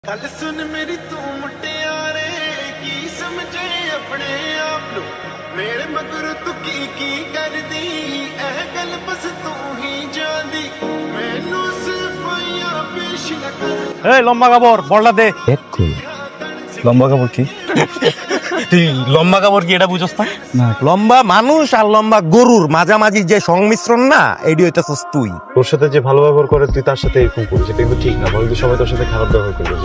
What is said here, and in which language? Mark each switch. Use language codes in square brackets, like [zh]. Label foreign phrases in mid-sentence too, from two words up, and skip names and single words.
[pa] ਗੱਲ ਸੁਣ ਮੇਰੀ ਤੂੰ ਮੁਟਿਆਰੇ ਕੀ ਸਮਝੇ ਅਪਣੇ ਆਪ ਨੂੰ ਮੇਰੇ ਮਗਰ ਤੂੰ ਕੀ ਕਰ ਦਿੱਤੀ ਏਹ ਗੱਲ ਬਸ ਤੂੰ ਹੀ ਜਾਣੀ ਮੈਨੂੰ ਸਫ਼ਾਈਆਂ ਪੇਸ਼ ਨਾ ਕਰ [bn] এই লম্বা কাপড় বড়লা দে লম্বা কাপড় কি? তুই লম্বা কাপড় কি এটা বুঝছ না? লম্বা মানুষ আর লম্বা গরুর মাঝামাঝি যে সংমিশ্রণ না এডি হইতাছস তুই। তোর সাথে যে ভালো ব্যবহার করে তুই তার সাথে এরকম করিস, এটা কিন্তু ঠিক না। বলবি সবাই তোর সাথে খারাপ ব্যবহার করবে।